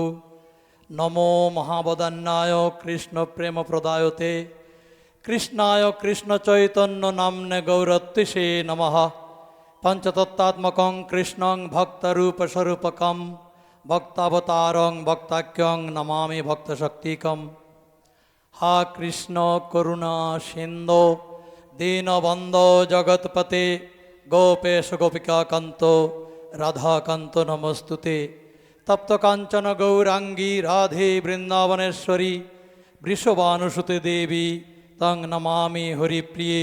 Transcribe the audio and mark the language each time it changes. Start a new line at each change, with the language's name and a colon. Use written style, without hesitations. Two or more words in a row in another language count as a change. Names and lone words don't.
Sanskrit: নমো মহাবদান্যায় কৃষ্ণপ্রেমপ্রদায়তে কৃষ্ণায় কৃষ্ণচৈতন্য নাম্নে গৌরত্বিষে নমঃ। পঞ্চতত্ত্বাত্মকং কৃষ্ণং ভক্তরূপস্বরূপকম ভক্তাবতারং ভক্তাখ্যং নমামি ভক্তশক্তিকম। হা কৃষ্ণ করুণা সিন্ধো দীনবন্ধো জগৎপতে গোপেশ গোপিকাকান্ত রাধাকান্ত নমস্তুতে। তপ্ত কাঞ্চন গৌরাঙ্গী রাধে বৃন্দাবনেশ্বরী বৃষভানুসুতে দেবী তং নমামি হরিপ্রিয়ে।